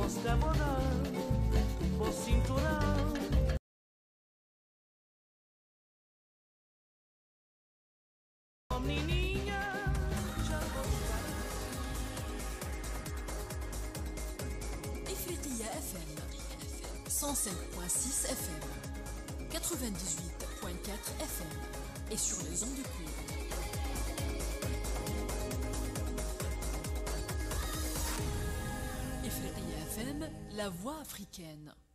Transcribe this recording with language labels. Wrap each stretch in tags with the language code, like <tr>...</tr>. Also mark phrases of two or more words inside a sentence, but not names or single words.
<pt>algodão, o cinturão. Oh, menininha, já vou ficar.</pt> <fr>Ifriqiya FM 105.6 FM 98.4 FM et sur les ondes courtes. Ifriqiya FM, la voix africaine.</fr>